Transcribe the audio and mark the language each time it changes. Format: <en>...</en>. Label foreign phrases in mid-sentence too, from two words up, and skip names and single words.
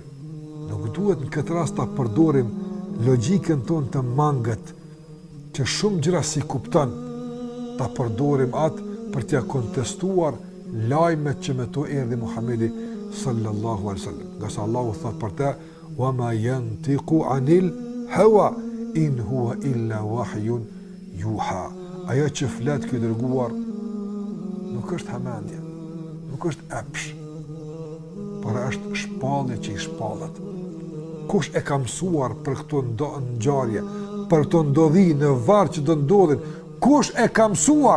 <sq>Nuk duhet në këtë rast ta përdorim logjikën tonë të mangët, që shumë gjëra si kupton, ta përdorim atë për t'ia kontestuar lajmet që me to erdhi Muhamedi</sq> <ar>صلى الله عليه وسلم.</ar> <sq>Nga sa Allahu thot për të:</sq> <ar>"وما ينطق عن الهوى إن هو إلا وحي يوحى."</ar> <sq>Ajo që flet ky dërguar nuk është hamendje, nuk është epsh, por është shpallje që i shpallet. Kush e ka mësuar për këto ngjarje, për këto ndodhi në varr që do ndodhin? Kush e ka mësuar?</sq>